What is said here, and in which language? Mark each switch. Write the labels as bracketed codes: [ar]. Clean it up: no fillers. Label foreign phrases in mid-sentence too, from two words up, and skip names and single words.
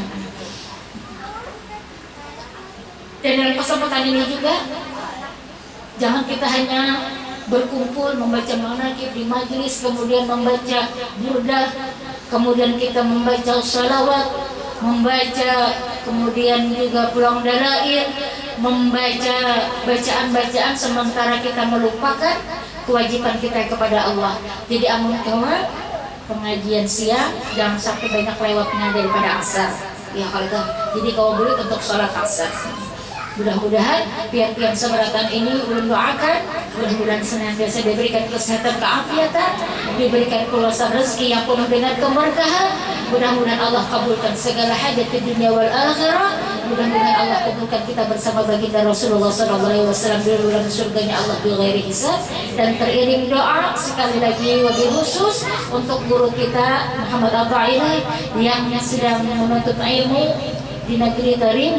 [id] Dan dalam kesempatan ini juga, jangan kita hanya berkumpul membaca manaqib di majelis, kemudian membaca burdah, kemudian kita membaca salawat, membaca kemudian juga pulang dalail, membaca bacaan-bacaan sementara kita melupakan kewajiban kita kepada Allah. [bjn] Jadi amun kawan pengajian siang jangan sampai banyak lewatnya daripada asar. [id] Ya kalau itu, jadi kau boleh untuk sholat asar. [bjn] Mudah-mudahan pian-pian seberatan ini ulun doakan, mudah-mudahan senantiasa diberikan kesehatan, keafiatan, diberikan kuluasan rezeki yang penuh dengan keberkahan. [id] Mudah-mudahan Allah kabulkan segala hajat di dunia [ar] wal akhirah. [id] Mudah-mudahan Allah kabulkan kita bersama baginda Rasulullah SAW di dalam surganya Allah [ar] bighairi hisab. [id] Dan teriring doa sekali lagi [ar] wabil khusus [id] untuk guru kita Muhammad Abdullah yang sedang menuntut ilmu di negeri Tarim.